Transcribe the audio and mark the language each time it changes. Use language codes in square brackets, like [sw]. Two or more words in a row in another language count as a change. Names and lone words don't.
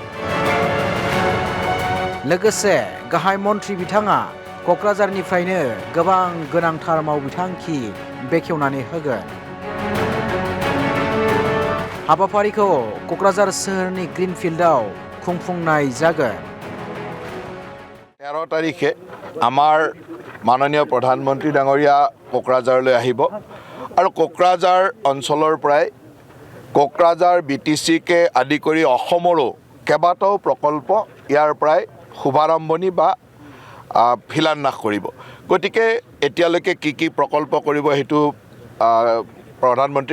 [brx] लोगोसे गाहाय मन्त्री बिथाङा क'क्राझारनिफ्रायनो गोबां गोनांथार मावबिथांखि बेखेवनानै होगोन हाबाफारिखौ क'क्राझार सोहोरनि ग्रीनफिल्डआव खुंफुंनाय जागोन [as] 13 তাৰিখে আমাৰ মাননীয় প্ৰধানমন্ত্ৰী ডাঙৰীয়া কোকৰাঝাৰলৈ আহিব আৰু কোকৰাঝাৰ অঞ্চলৰ পৰাই কোকৰাঝাৰ বিটিচিকে আদি কৰি অসমৰো কেইবাটাও প্ৰকল্প ইয়াৰ পৰাই শুভাৰম্ভণি বা শিলান্যাস কৰিব গতিকে এতিয়ালৈকে কি প্ৰকল্প কৰিব হেতু প্ৰধানমন্ত্ৰীৰ